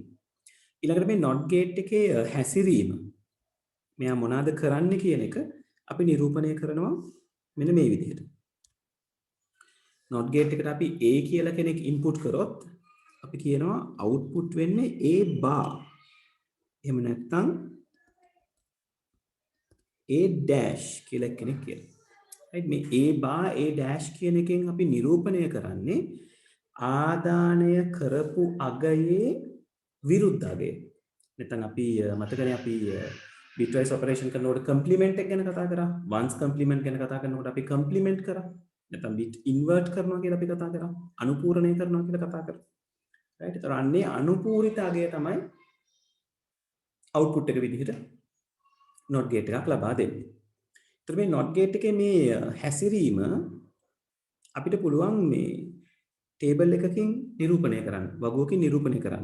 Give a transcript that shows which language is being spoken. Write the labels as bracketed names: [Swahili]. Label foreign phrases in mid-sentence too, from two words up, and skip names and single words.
[Sinhala] ඊළඟට මේ [English] not gate [Sinhala] එකේ හැසිරීම මෙයා මොනවාද කරන්නේ කියන එක අපි නිරූපණය කරනවා මෙන්න මේ විදිහට. [English] not gate [Sinhala] එකට අපි a කියලා කෙනෙක් input කරොත් අපි කියනවා output වෙන්නේ [English] a bar. [Sinhala] එහෙම නැත්නම් [English] a dash [Sinhala] කියලා කෙනෙක් කියනවා. right. මේ [English] a bar a dash [Sinhala] කියන එකෙන් අපි නිරූපණය කරන්නේ ආදානය කරපු අගයේ විරුද්ධ අගය. නැත්නම් අපි මතකනේ අපි [English] bitwise operation [Sinhala] කරනකොට complement එක ගැන කතා කරා. [English] ones complement [Sinhala] ගැන කතා කරනකොට අපි complement කරා. නැත්නම් [English] bit invert [Sinhala] කරනවා කියලා අපි කතා කරා. අනුපූරණය කරනවා කියලා කතා කරා. right. ඒතර අන්නේ අනුපූරිත අගය තමයි output එක විදිහට [English] not gate [Sinhala] එකක් ලබා දෙන්නේ. ඒතර මේ [English] not gate [Sinhala] එකේ මේ හැසිරීම අපිට පුළුවන් මේ ටේබල් එකකින් නිරූපණය කරන්න, වගුවකින් නිරූපණය කරන්න.